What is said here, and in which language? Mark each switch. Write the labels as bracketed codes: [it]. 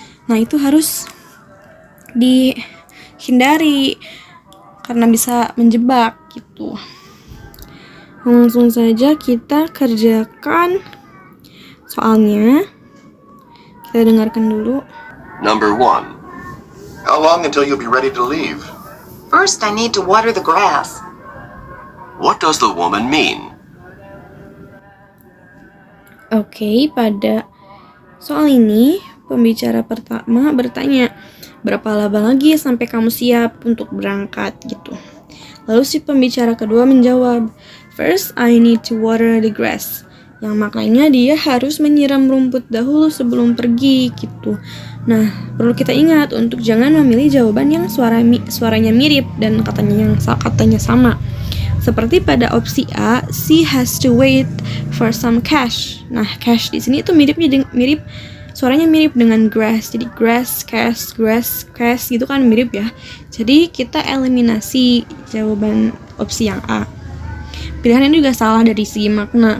[id] Nah, itu harus dihindari karena bisa menjebak gitu. Langsung saja kita kerjakan soalnya. Kita dengarkan dulu. [en] Number 1. How long until you'll be ready to leave? First, I need to water the grass. What does the woman mean? [id] Oke, pada soal ini pembicara pertama bertanya, berapa lama lagi sampai kamu siap untuk berangkat gitu. Lalu si pembicara kedua menjawab, [en] first I need to water the grass. [id] Yang maknanya dia harus menyiram rumput dahulu sebelum pergi gitu. Nah, perlu kita ingat untuk jangan memilih jawaban yang suaranya mirip dan katanya sama. Seperti pada opsi A, [en] she has to wait for some cash. [id] Nah, cash di sini itu suaranya mirip dengan grass. Jadi grass, cash gitu kan mirip ya. Jadi kita eliminasi jawaban opsi yang A. Pilihan ini juga salah dari segi makna.